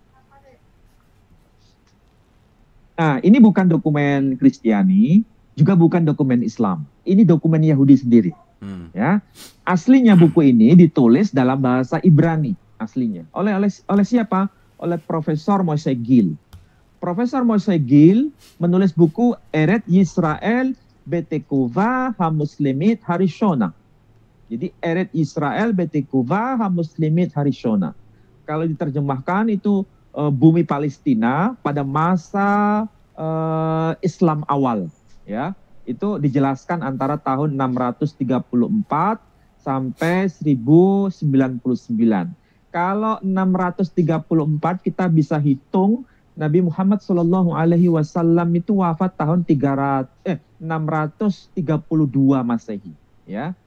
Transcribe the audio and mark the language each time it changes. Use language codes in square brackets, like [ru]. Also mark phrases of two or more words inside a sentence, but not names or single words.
[id] Nah, ini bukan dokumen Kristiani, juga bukan dokumen Islam. Ini dokumen Yahudi sendiri. Ya, aslinya buku ini ditulis dalam bahasa Ibrani aslinya. Oleh siapa? Oleh Profesor Moshe Gil. Profesor Moshe Gil menulis buku Eret Yisrael Betekuva HaMuslimit Harishona. Jadi Eret Yisrael Betekuva HaMuslimit Harishona. Kalau diterjemahkan itu bumi Palestina pada masa Islam awal, ya. Itu dijelaskan antara tahun 634 sampai 1099. Kalau 634 kita bisa hitung Nabi Muhammad SAW itu wafat tahun 632 Masehi, ya.